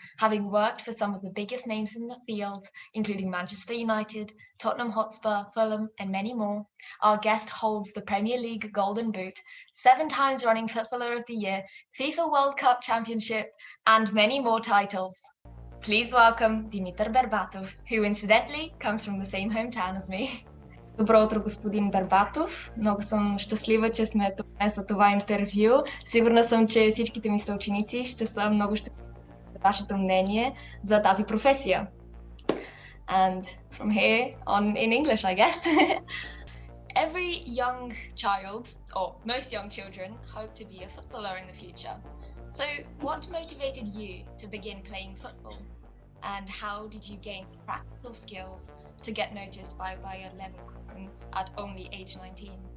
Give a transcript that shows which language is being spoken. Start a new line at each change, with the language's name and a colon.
English: Having worked for some of the biggest names in the field, including Manchester United, Tottenham Hotspur, Fulham and many more, our guest holds the Premier League Golden Boot, 7 times running Footballer of the Year, FIFA World Cup Championship and many more titles. Please welcome Dimitar Berbatov, who incidentally comes from the same hometown as me.
Bulgarian: Добро утро, господин Бербатов. Много съм щастлива, че сме тук днес за това интервю. Сигурна съм, че всичките ми съученици ще са много щастливи за вашето мнение за тази професия.
English: And from here on in English, I guess. Every young child, or most young children, hope to be a footballer in the future. So what motivated you to begin playing football? And how did you gain practical skills to get noticed by Bayer Leverkusen at only age 19?